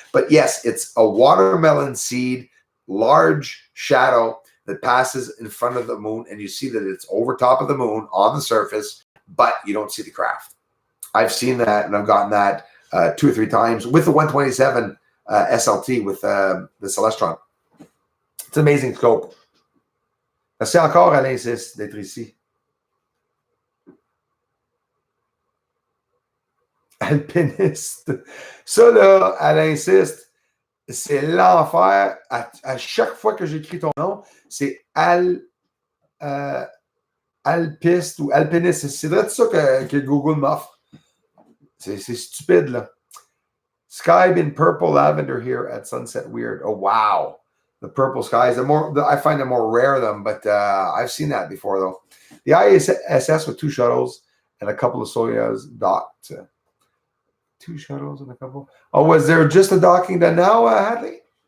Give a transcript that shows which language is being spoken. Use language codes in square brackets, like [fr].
[en] But yes, it's a watermelon seed, large shadow that passes in front of the moon. And you see that it's over top of the moon on the surface, but you don't see the craft. I've seen that and I've gotten that 2 or 3 times with the 127 SLT with the Celestron. [fr] C'est un amazing scope. Merci encore, Alain 6, d'être ici. Alpiniste. Ça, là, Alain 6, c'est l'enfer. À chaque fois que j'écris ton nom, c'est alpiste ou alpiniste. C'est vrai ça que Google m'offre. C'est stupide, là. [en] Sky been purple lavender here at sunset. Weird. Oh, wow. The purple skies. I find them more rare, but I've seen that before, though. The ISS with 2 shuttles and a couple of Soyuz docked. 2 shuttles and a couple. Oh, was there just a docking done now, Hadley?